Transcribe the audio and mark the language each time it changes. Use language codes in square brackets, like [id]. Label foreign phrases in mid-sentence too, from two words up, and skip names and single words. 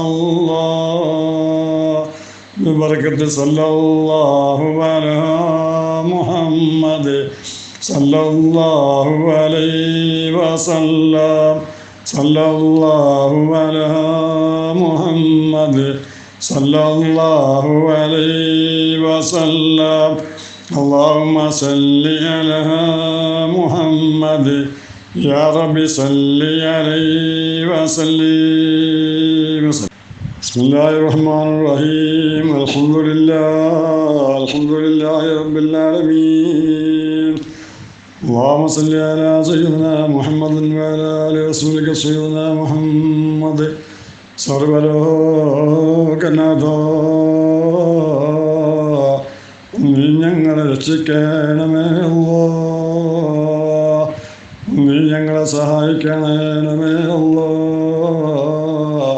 [ar] الله بركة صلى الله على محمد صلى الله عليه وسلم صلى الله على محمد صلى الله عليه وسلم اللهم صل على محمد يا رب صل عليه وسلم بسم الله الرحمن الرحيم الحمد لله رب العالمين اللهم صل على سيدنا محمد وعلى آل رسولك سيدنا محمد [ml] സർവലോകനാഥ നീ ഞങ്ങളെ രക്ഷിക്കണമേ അല്ലാഹ്, നീ ഞങ്ങളെ സഹായിക്കണമേ അല്ലാഹ്.